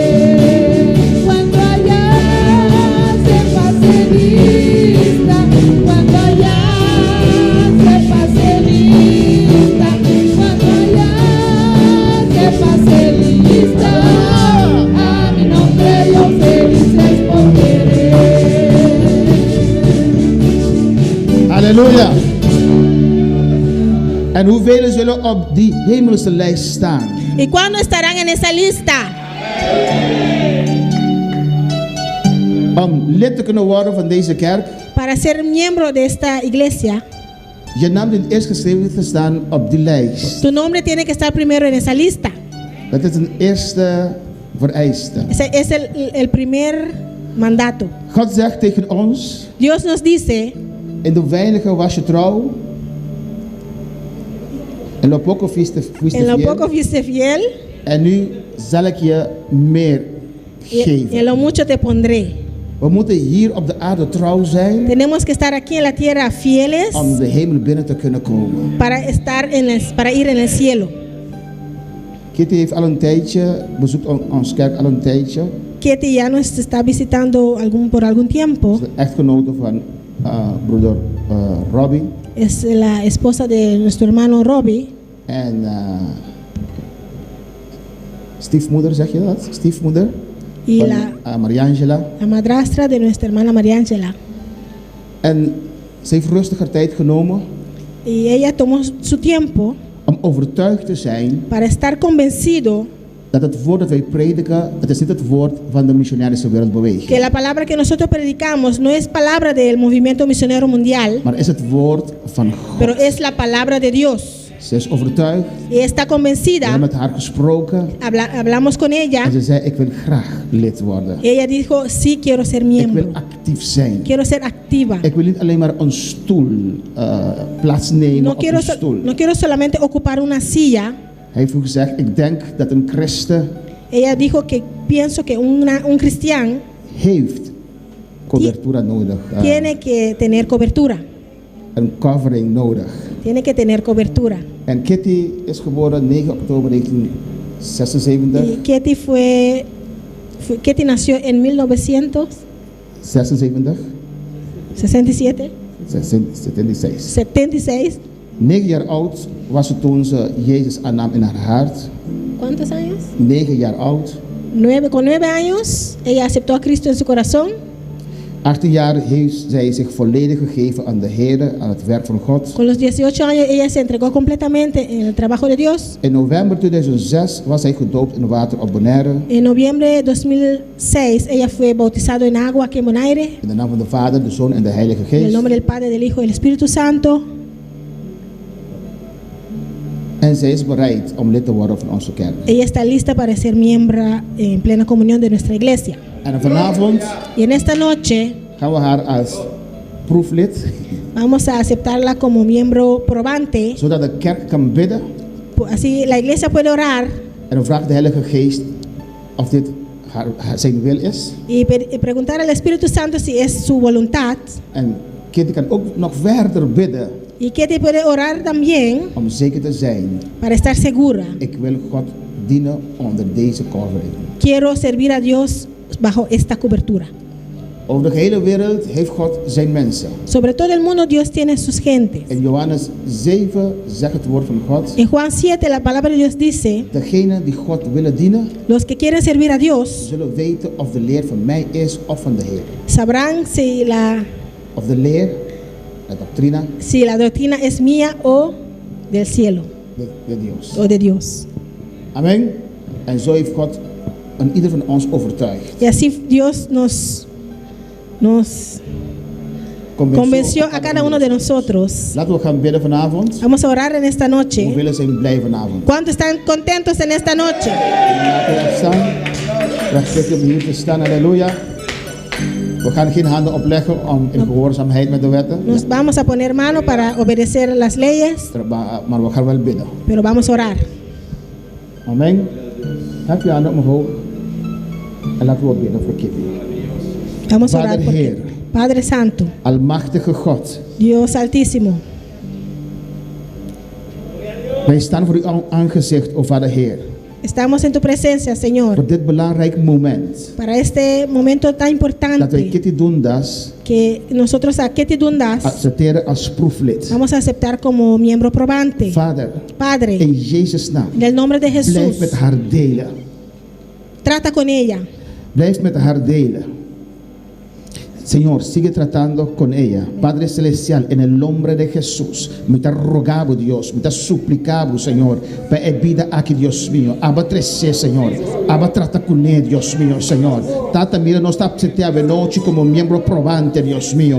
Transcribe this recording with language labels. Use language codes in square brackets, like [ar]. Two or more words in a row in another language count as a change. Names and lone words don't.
[es] Cuando allá se pase lista, cuando allá se pase lista, cuando allá se pase lista, a mi nombre yo feliz responderé. [nl] Halleluja. En hoeveel zullen op die hemelse lijst staan? [es] ¿Y cuándo estarán en esa lista? [nl] Om lid te kunnen worden van deze kerk, [es] Para ser miembro de esta iglesia, [nl] je naam dient eerst geschreven te staan op die lijst. [es] tu nombre tiene que estar primero en esa lista. [nl] Dat is een eerste vereiste. [es] Ese es el primer mandato. [nl] God zegt tegen ons, [es] Dios nos dice, [nl] in de weinige was je trouw, [es] en lo poco fuiste en lo poco fiel, fuiste fiel, [nl] en nu zal ik je meer [es] y en [nl] geven. [es] lo mucho te pondré. [nl] We moeten hier op de aarde trouw zijn [es] Tenemos que estar aquí en la tierra fieles [nl] om de hemel binnen te kunnen komen. [es] para ir en el cielo. [nl] Kitty heeft al een tijdje, bezoekt ons kerk al een tijdje. [es] Ketty ya nos está visitando por algún tiempo. [nl] De echtgenote van broeder Robbie. [es] Es la esposa de nuestro hermano Robbie. [nl] En stiefmoeder, zeg je dat? Stiefmoeder? [es] Y [nl] Van, [es] la Mariangela. madrastra de nuestra hermana María Ángela. [nl] En ze heeft rustiger tijd genomen [es] Y ella tomó su tiempo [nl] om overtuigd te zijn [es] para estar convencido [nl] dat het woord dat wij prediken, het is niet het woord van de missionarische wereldbeweging. [es] que la palabra que nosotros predicamos no es palabra del movimiento misionero mundial, [nl] Maar is het woord van God. [es] pero es la palabra de Dios. [nl] Ze is overtuigd. [es] Y está [nl] We [es] convencida. [nl] hebben met haar gesproken. [es] Hablamos con ella. [nl] En ze zei, ik wil graag lid worden. [es] Y ella dijo, sí, quiero ser [nl] Ik [es] miembro. [nl] wil actief zijn. [es] Quiero ser activa. [nl] Ik wil niet alleen maar een stoel plaatsnemen [es] No [nl] op [es] quiero, [nl] een stoel. [es] no quiero solamente ocupar una silla. [nl] Hij heeft gezegd, ik denk dat een christen [es] Ella dijo que pienso que un cristiano [nl] heeft cobertura nodig. [es] tiene que tener cobertura. [nl] Een covering nodig. [es] Tiene que tener cobertura. [nl] En Kitty is geboren 9 oktober 1976. [es] Y Ketty nació en 1967, 76. 76. [nl] 9 jaar oud was ze toen ze Jezus aannam in haar hart. [es] ¿Cuántos años? [nl] 9 jaar oud. [es] Con 9 años, ella aceptó a Cristo en su corazón. [nl] 18 jaar heeft zij zich volledig gegeven aan de Heer, aan het werk van God. [es] Con los 18 años, ella se entregó completamente en el trabajo de Dios. [nl] In november 2006 was hij gedoopt in water op Bonaire. [es] En noviembre de 2006, ella fue bautizada en agua aquí en Bonaire. [nl] In de naam van de Vader, de Zoon en de Heilige [es] En el [nl] Geest. [es] nombre del Padre, del Hijo y del Espíritu Santo. [nl] En zij is bereid om lid te worden van onze kerk. [es] Ella está lista para ser miembro en plena comunión de nuestra iglesia. [nl] En vanavond [es] Y en esta noche [nl] gaan we haar als proeflid, [es] vamos a aceptarla como miembro probante. [nl] zodat de kerk kan bidden. [es] Así la iglesia puede orar [nl] En dan vraagt de Heilige Geest of dit zijn wil is. [es] y preguntar al Espíritu Santo si es su voluntad. [nl] En Kitty kan ook nog verder bidden [es] Y que te puede orar también [nl] om zeker te zijn. [es] para estar segura. [nl] Ik wil God dienen onder deze covering. [es] Quiero servir a Dios bajo esta cobertura. [nl] Over de hele wereld heeft God zijn mensen. [es] Sobre todo el mundo Dios tiene sus gentes. [nl] In Johannes 7 zegt het woord van God. [es] En Juan 7 la palabra de Dios dice, [nl] Degenen die God willen dienen, [es] los que quieren servir a Dios [nl] zullen weten of de leer van mij is of van de Heer. [es] sabrán [nl] Of de leer, de doctrina [es] si la doctrina es mía o del cielo de Dios. o de Dios. [nl] Amen. En zo heeft God aan ieder van ons overtuigd. [es] Y así Dios nos convenció a cada uno de nosotros. [nl] Laten we gaan bidden vanavond. [es] Vamos a orar en esta noche. [nl] Hoeveel zijn blij vanavond? [es] ¿Cuántos están contentos en esta noche? [nl] Laten we opstaan. Respect om hier te staan. Halleluja. We gaan geen handen opleggen om in gehoorzaamheid met de wetten. [es] Nos vamos a poner mano para obedecer las leyes, [nl] Maar we gaan wel bidden. [es] pero vamos a orar. [nl] Amen. Heb je handen omhoog. En laten we bidden voor Kitty. [es] Vamos a orar Padre por [nl] Heer. [es] ti. Padre Santo, [nl] Almachtige God. [es] Dios Altísimo, [nl] Wij staan voor uw aangezicht, o Vader Heer. [es] estamos en tu presencia, Señor, [nl] Voor dit belangrijk moment. [es] para este momento tan [nl] Dat wij [es] importante [nl] Kitty Dundas [es] que nosotros a Ketty Dundas [nl] accepteren als proeflid. [es] vamos a aceptar como miembro probante. [nl] Vader, [es] Padre, [nl] in Jezus' naam. [es] en el nombre de [nl] Blijf [es] Jesús, [nl] met haar delen. [es] trata con ella. [nl] Blijf met haar delen. [es] Señor, sigue tratando con ella. Padre Celestial, en el nombre de Jesús, me te rogamos, Dios, me te suplicamos, Señor, para vida aquí, Dios mío. Abba trece, Señor. Abba trata con ella, Dios mío, Señor. Tata, mira, nos está aceptando noche como miembro probante, Dios mío.